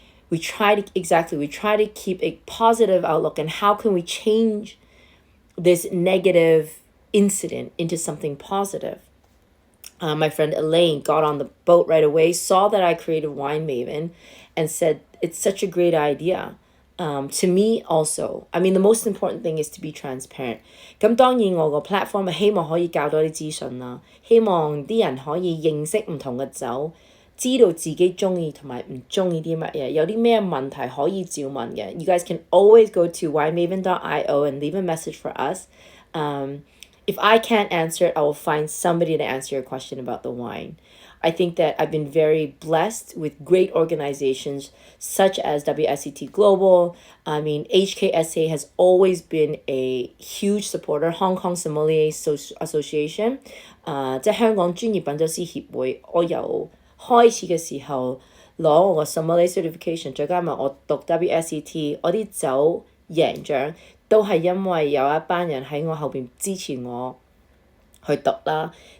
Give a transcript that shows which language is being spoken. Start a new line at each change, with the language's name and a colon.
English: We try to keep a positive outlook and how can we change this negative incident into something positive. My friend Elaine got on the boat right away, saw that I created Wine Maven, and said, it's such a great idea. To me also, I mean, the most important thing is to be transparent.
Cantonese: 咁當然我個 platform 係希望可以教多啲資訊啦，希望啲人可以認識唔同嘅酒，知道自己中意同埋唔中意啲乜嘢，有啲咩問題可以照問嘅。
English: You guys can always go to winemaven.io and leave a message for us. If I can't answer it, I will find somebody to answer your question about the wine. I think that I've been very blessed with great organizations such as WSET Global. I mean, HKSA has always been a huge supporter.
Cantonese: Hong Kong Sommelier Association, 即係香港專業品酒師協會，我由開始嘅時候攞我個 sommelier certification， 再加埋我讀 WSET， 我啲酒贏獎都係因為有一班人喺我後邊支持我去讀啦。